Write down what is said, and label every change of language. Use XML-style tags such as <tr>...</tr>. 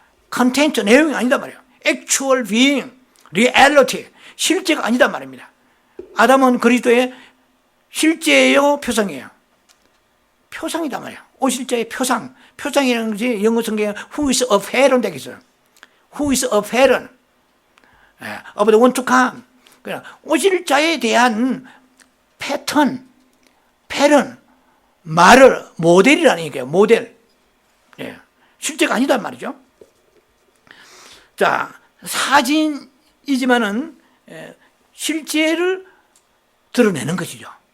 <ko>컨텐츠 내용이 아니다 말이에요.</ko> <en>actual being, reality</en> <ko>실제가 아니다 말입니다. 아담은 그리스도의 실제요 표상이에요. 표상이다 말이에요. 오실자의 표상. 표상이라는 것이 영어 성경에</ko> <en>who is apparent</en> <ko>되어 있어요.</ko> <en>who is apparent of the one to come.</en> <ko>그러니까 오실자에 대한 패턴, 말을 모델이라는 얘기예요. 모델. 예. 실제가 아니단 말이죠. 자, 사진이지만은 실제를 드러내는 것이죠.</ko>